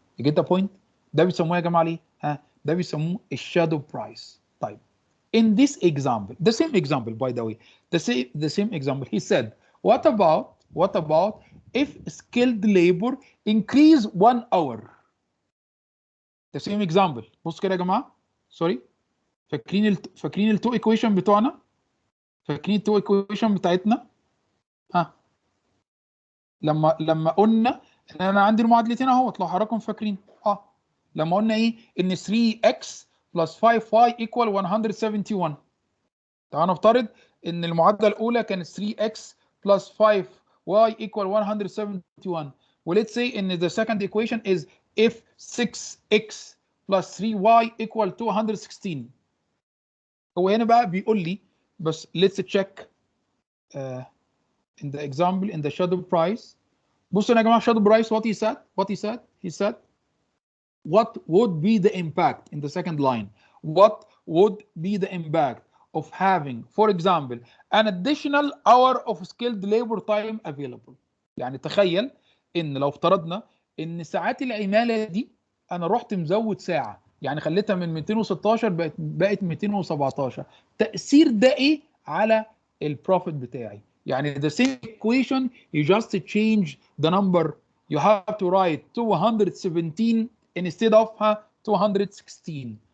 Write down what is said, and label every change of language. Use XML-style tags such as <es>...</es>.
<en>you get the point؟</en> <ar>ده بيسموه يا جماعه ليه؟ ده بيسموه الشادو برايس. طيب</ar> <en>in this example, the same example by the way, the same example, he said, what about if skilled labor increase 1 hour? The same example.</en> <ar>بص كده يا جماعه، سوري، فاكرين التو ايكويشن بتوعنا؟ فاكرين التو ايكويشن بتاعتنا؟ لما قلنا ان انا عندي المعادلتين اهوت، لو حضراتكم فاكرين لما قلنا ايه؟ ان</ar> <en>3x plus 5y equal 171.</en> <ar>تعالوا نفترض ان المعادله الاولى كانت</ar> <en>3x plus 5y equal 171. وليتس say ان the second equation is if 6x plus 3y equal 216.</en> <ar>هو هنا بقى بيقول لي بس</ar> <en>let's check in the example in the shadow price.</en> <ar>بصوا يا جماعه</ar> <en>shadow price what he said what would be the impact in the second line? What would be the impact of having, for example, an additional hour of skilled labor time available?</en> <ar>يعني تخيل ان لو افترضنا ان ساعات العماله دي انا رحت مزود ساعه، يعني خليتها من 216 بقت 217، تاثير ده ايه على البروفيت بتاعي؟ يعني</ar> <en>the same equation you just change the number, you have to write 217 instead of 216.</en>